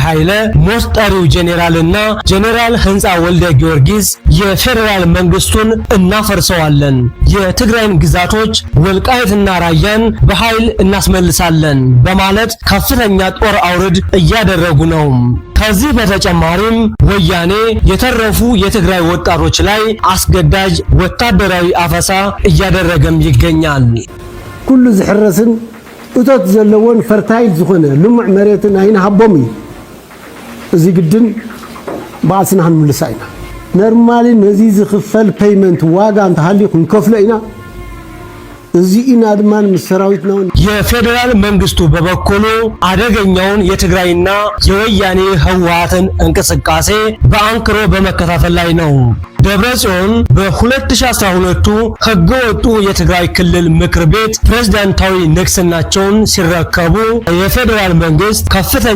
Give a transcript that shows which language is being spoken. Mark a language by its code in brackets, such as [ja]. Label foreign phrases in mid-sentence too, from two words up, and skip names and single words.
[am] ኃይለ፣ ሞስጠሪው ጄኔራልና ጄኔራል ህንፃ ወልደ ጊዮርጊስ የፌዴራል መንግስቱን እናፈርሰዋለን፣ የትግራይን ግዛቶች ወልቃይትና ራያን በኃይል እናስመልሳለን በማለት ከፍተኛ ጦር አውርድ እያደረጉ ነው። ከዚህ በተጨማሪም ወያኔ የተረፉ የትግራይ ወጣቶች ላይ አስገዳጅ ወታደራዊ አፈሳ እያደረገም ይገኛል። [ti] ኩሉ ዝሕረስን እቶት ዘለዎን ፈርታይል ዝኾነ ልሙዕ መሬትን ኣይንሃቦም እዩ። እዚ ግድን ባዕልስና ክንምልሳ ኢና። ኖርማሊ ነዚ ዝኽፈል ፔይመንት ዋጋ እንተሃልዩ ክንከፍሎ ኢና። [am] እዚህና አድማን መሰራዊት ነው። የፌዴራል መንግስቱ በበኩሉ አደገኛውን የትግራይና የወያኔ ህወሓትን እንቅስቃሴ በአንክሮ በመከታተል ላይ ነው። ደብረጽዮን በ2012 ህገወጡ የትግራይ ክልል ምክር ቤት ፕሬዝዳንታዊ ንግስናቸውን ሲረከቡ የፌዴራል መንግስት ከፍተኛ